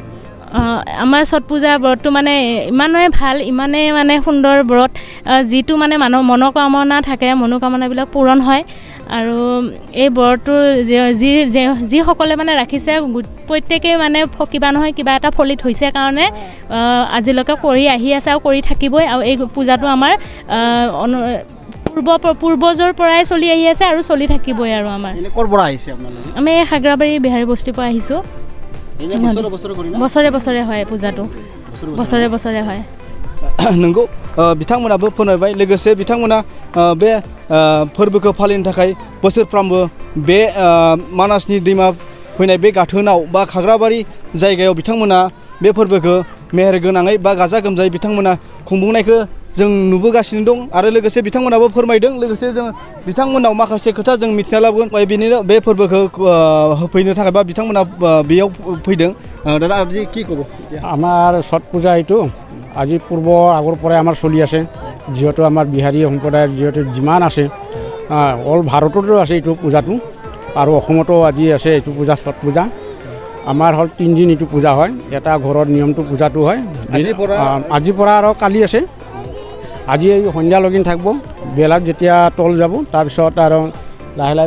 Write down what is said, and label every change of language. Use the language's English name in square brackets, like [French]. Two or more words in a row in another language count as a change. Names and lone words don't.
[Assamese] আমাৰ ছট পূজা ব্ৰতটো মানে ইমানেই ভাল ইমানেই মানে সুন্দৰ ব্ৰত যিটো মানে মানুহৰ মনোকামনা থাকে মনোকামনাবিলাক পূৰণ হয় আৰু এই বৰটো যিসকলে মানে ৰাখিছে প্ৰত্যেকেই মানে কিবা নহয় কিবা এটা ফলিত হৈছে কাৰণে আজিলৈকে কৰি আহি আছে আৰু কৰি থাকিবই আৰু এই পূজাটো আমাৰ পূৰ্বজৰ পৰাই চলি আহি আছে আৰু চলি থাকিবই আৰু আমাৰ ক'ৰ পৰা আহিছে আপোনালোকে আমি খাগ্ৰাবাৰী বিহাৰী বস্তিৰ পৰা আহিছোঁ বছৰে বছৰে হয় পূজাটো বছৰে বছৰে হয় [Bodo] नंगौ बिथांमोनाबो फोरमायबाय लोगोसे बिथांमोना बे फोरबोखौ फालिनो थाखाय बोसोरफ्रामबो बे मानासनि दैमा फैनाय बे गाथोनाव बा खाग्राबारि जायगायाव बिथांमोना बे फोरबोखौ मेहेर गोनाङै बा गाजा गोमजायै बिथांमोना खुंफुंनायखौ जों नुबोगासिनो दं आरो लोगोसे बिथांमोनाबो फोरमायदों लोगोसे जों बिथांमोनाव माखासे खोथा जों मिथिना लाबोगोन बेनिनो बे फोरबोखौ होफैनो थाखाय बा बिथांमोना बेयाव फैदों दादा [Assamese] আজি কি ক'ব আমাৰ ছট পূজা এইটো আজি আগৰ পৰাই আমাৰ চলি আছে যিহেতু আমাৰ বিহাৰী সম্প্ৰদায়ৰ যিহেতু যিমান আছে অল ভাৰততো আছে এইটো পূজাটো আৰু অসমতো আজি আছে এইটো পূজা ছট পূজা আমাৰ হ'ল 3 দিন এইটো পূজা হয় এটা ঘৰৰ নিয়মটো পূজাটো হয় আজিৰ পৰা আৰু কালি আছে আজি এই সন্ধিয়া লগিন থাকিব বেলাত যেতিয়া তল যাব তাৰপিছত আৰু লাহে লাহে